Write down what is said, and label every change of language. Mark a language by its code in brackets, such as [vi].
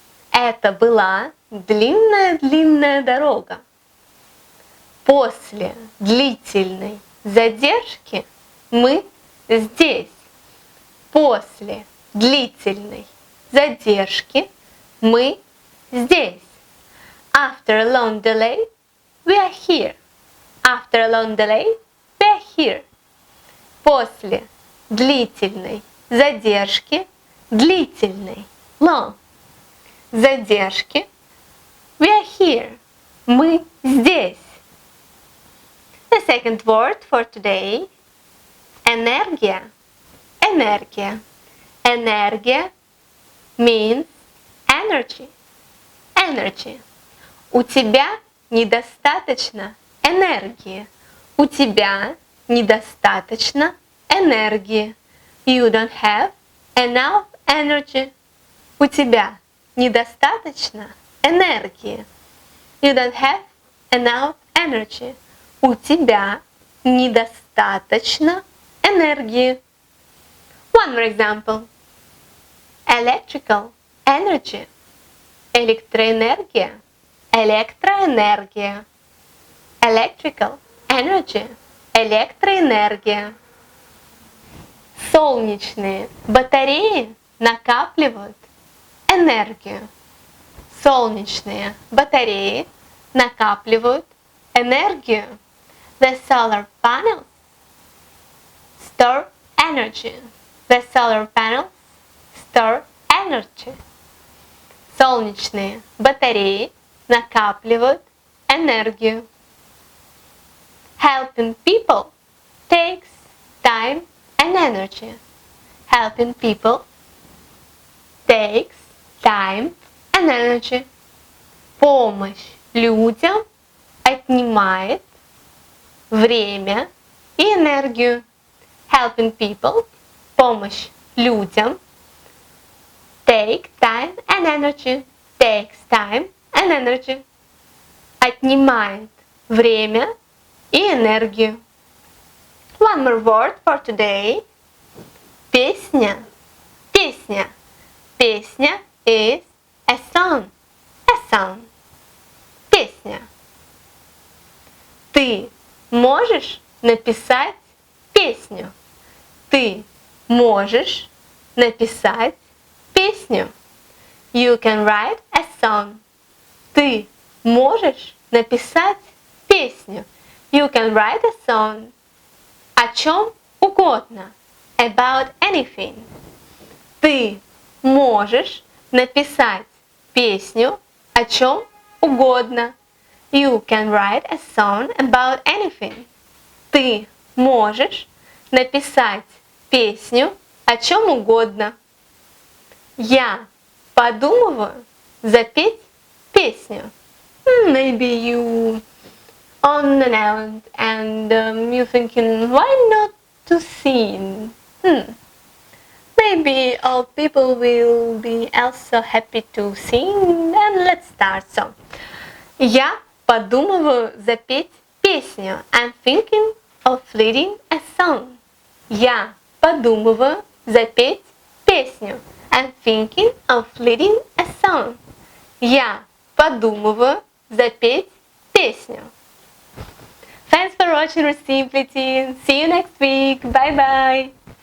[ru] Это была длинная дорога. После длительной задержки мы здесь. После длительной задержки мы здесь. [en] After a long delay, we are here. After a long delay, we are here. [ru] После длительной задержки, длительной, [en] long, [ru] задержки, [en] we are here. [ru] Мы здесь. [en] The second word for today, энергия. [ru] Энергия. [en] Энергия means energy. Energy. [ru] У тебя недостаточно энергии. У тебя недостаточно энергии. [en] You don't have enough energy. [ru] У тебя недостаточно энергии. [en] You don't have enough energy. [ru] У тебя недостаточно энергии. [en] One more example. Electrical energy. [ru] Электроэнергия. Электроэнергия. [en] Electrical energy. [ru] Электроэнергия. Солнечные батареи накапливают энергию. Солнечные батареи накапливают энергию. [en] The solar panels store energy. The solar panels store energy. [ru] Солнечные батареи накапливают энергию. [en] Helping people takes time and energy. Helping people takes time and energy. [ru] Помощь людям отнимает время и энергию. [en] Helping people, [ru] помощь людям, [en] take time and energy. Takes time and energy. [ru] Отнимает время и энергию. [en] One more word for today. Песня. Песня. Песня is a song. A song. Песня. [ru] Ты можешь написать песню. Ты можешь написать песню. [en] You can write a song. [ru] Ты можешь написать песню. [en] You can write a song. [ru] О чем угодно. [en] About anything. [ru] Ты можешь написать песню о чем угодно. [en] You can write a song about anything. [ru] Ты можешь написать песню о чем угодно. Я подумываю запеть песню. [en] Maybe you on an island and you thinking, why not to sing? Maybe all people will be also happy to sing. And let's start. [ru] So, я подумываю запеть песню. [en] I'm thinking of leading a song. [ru] Я подумываю запеть песню. [en] I'm thinking of leading a song. [ru] Я подумываю запеть песню. [en] Thanks for watching RUSSIMPLITY. See you next week. Bye bye.